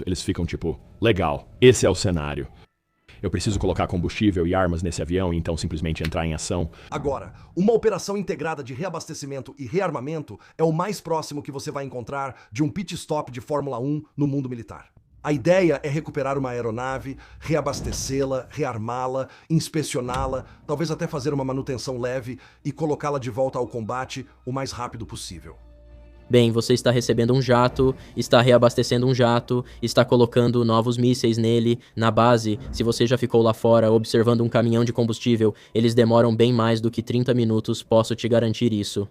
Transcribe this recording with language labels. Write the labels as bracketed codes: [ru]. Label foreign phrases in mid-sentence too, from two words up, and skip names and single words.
[pt] Eles ficam tipo, legal, esse é o cenário. Eu preciso colocar combustível e armas nesse avião e então simplesmente entrar em ação. Agora, uma operação integrada de reabastecimento e rearmamento é o mais próximo que você vai encontrar de um pit stop de Fórmula 1 no mundo militar. A ideia é recuperar uma aeronave, reabastecê-la, rearmá-la, inspecioná-la, talvez até fazer uma manutenção leve e colocá-la de volta ao combate o mais rápido possível. Bem, você está recebendo um jato, está reabastecendo um jato, está colocando novos mísseis nele, na base. Se você já ficou lá fora observando um caminhão de combustível, eles demoram bem mais do que 30 minutos, posso te garantir isso.